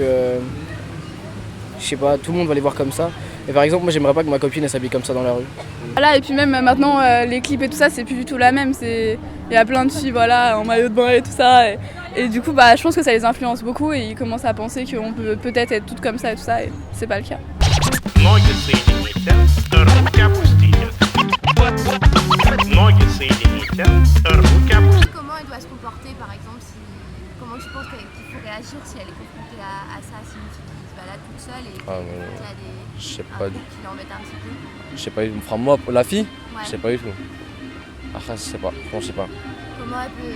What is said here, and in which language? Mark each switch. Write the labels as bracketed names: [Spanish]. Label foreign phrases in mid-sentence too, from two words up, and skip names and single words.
[French] je sais pas, tout le monde va les voir comme ça. Et par exemple moi j'aimerais pas que ma copine elle s'habille comme ça dans la rue. Voilà, et puis même maintenant les clips et tout ça c'est plus du tout la même. Il y a plein de filles voilà, en maillot de bain et tout ça. Et du coup je pense que ça les influence beaucoup et ils commencent à penser qu'on peut peut-être être toutes comme ça et tout ça et c'est pas le cas. [Russian] Ноги соедините, руки опустите. Ноги соедините, руки опустите. [French] Comment elle doit se comporter par exemple comment tu penses qu'il faut réagir si elle est confrontée à ça, si une fille se balade toute seule et qu'il y a des... Je sais pas du qui l'embête un petit peu? Je sais pas, moi, la fille, Ouais. je sais pas du tout. Après, je sais pas, franchement, je sais pas. Comment elle peut...